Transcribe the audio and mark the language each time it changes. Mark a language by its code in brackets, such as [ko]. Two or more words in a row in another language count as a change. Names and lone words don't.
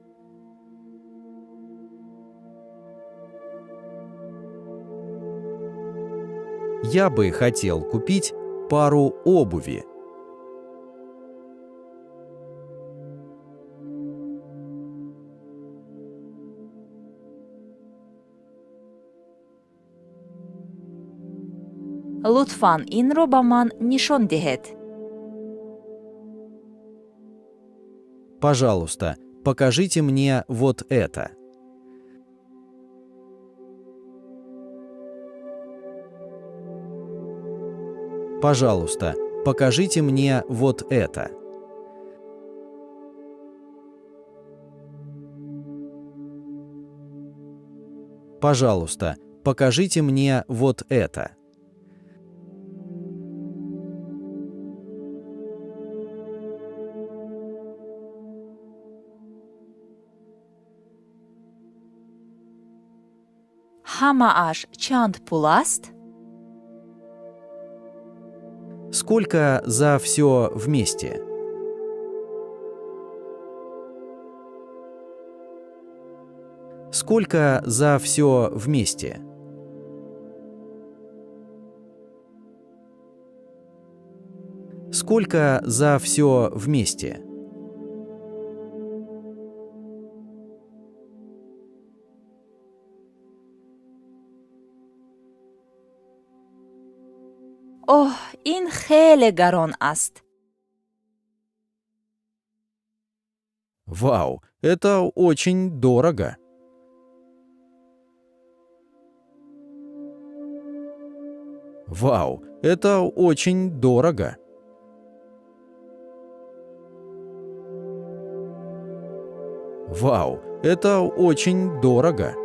[ru] Я бы хотел купить пару обуви. [tg] лутфан инро ба ман нишон диҳед. [ru] Пожалуйста, покажите мне вот это. Пожалуйста, покажите мне вот это. Пожалуйста, покажите мне вот это. [tg] ҳамааш чанд пул аст? [ru] Сколько за все вместе? Сколько за все вместе? Сколько за все вместе? [tg] оҳ, ин хеле гарон аст. [ru] Вау, это очень дорого. Вау, это очень дорого. Вау, это очень дорого.